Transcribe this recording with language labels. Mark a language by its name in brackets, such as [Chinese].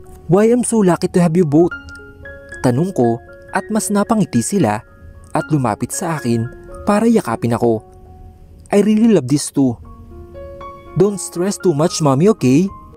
[English] Why I'm so lucky to have you both? [Filipino] Tanong ko at mas napangiti sila at lumapit sa akin para yakapin ako. [English] I really love this too. Don't stress too much, mommy, okay?